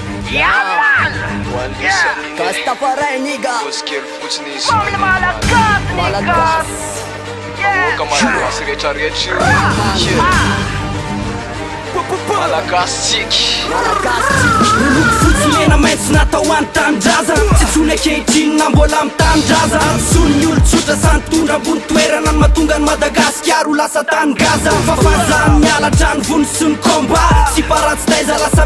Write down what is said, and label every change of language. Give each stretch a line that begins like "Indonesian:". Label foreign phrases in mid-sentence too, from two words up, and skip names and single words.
English: Yeah, man! Yeah! Rastafari, nigga. Family Malakas, niggas! Yeah! Malagastic
Malagasy: Loko fotsy mena maitso natao an-tanindrazana tsy tsony ankehitriny na mbola mitandrazana son'ny olo-tsotra sany tondra ambony toerana ny mahatonga ny Madagasikara ho lasa tany-gaza fafazany mialatra ny vony sy ny komba sy paratsy taiza lasa